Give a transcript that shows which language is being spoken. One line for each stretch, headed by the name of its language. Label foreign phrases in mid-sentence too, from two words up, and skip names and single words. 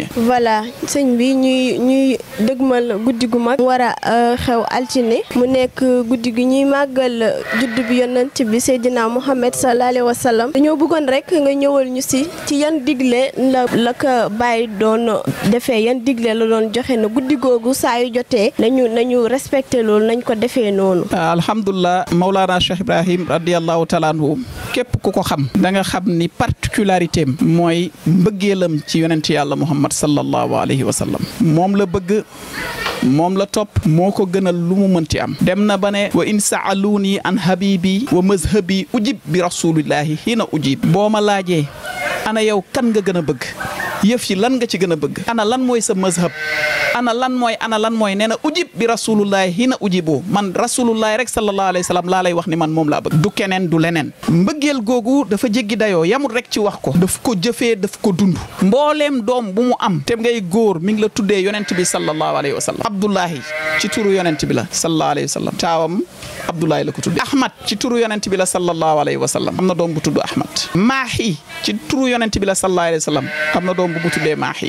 Wolof: voilà sëñ bi ñuy dëgmal guddi gu mag war a xew altine mu nekk guddi gi ñuy màggal juddu bi yonent bi Seydina Muhammad
Arabic: صلى الله عليه وسلم
Wolof: dañoo bëggoon rek nga ñëwal ñu ci yan digle la ko Baye doon defee yan digle la doon joxe na guddi googu saa yu jotee nañu respecté loolu nañ ko defee noonu. alhamdulilah Mawlana Cheikh Ibrahim
Arabic: رضي الله تعالى عنه
Wolof: képp ku ko xam da nga xam ni particularité am mooy mbëggeelam ci yonent yàlla Muhammad
Arabic: صلى الله عليه وسلم
Wolof: moom la bëgg moom la topp moo ko gënal lu mu mënti am dem na ba ne
Arabic: وإن سألوني عن حبيبي ومذهبي أجيب برسول الله حين أجيب
Wolof: boo ma laajee ana yow kan nga gën a bëgg yëf yi lan nga ci gën a bëgg ana lan mooy sa mazhab ana lan mooy nee na
Arabic: أجيب برسول الله حين أجيب من رسول الله
Wolof: rek
Arabic: صلى الله عليه وسلم
Wolof: laa lay wax ni man moom laa bëgg du keneen du leneen mbëggeel googu dafa jéggi dayoo yamul rek ci wax ko daf ko jëfee daf ko dund mbooleem doom bu mu am te ngay góor mi ngi la tuddee yonent bi
Arabic: صلى الله عليه وسلم
Wolof: Abdullahi ci turu yonent bi la
Arabic: صلى الله عليه وسلم
Wolof: taawam Abdullahi la ko tuddee Ahmad ci turu yonent bi la
Arabic: صلى الله عليه وسلم
Wolof: am na doom bu tudd Ahmad Maahi ci turu yonent bi la
Arabic: صلى الله عليه وسلم
Wolof: am na doom doom bu mu tuddee Maahi.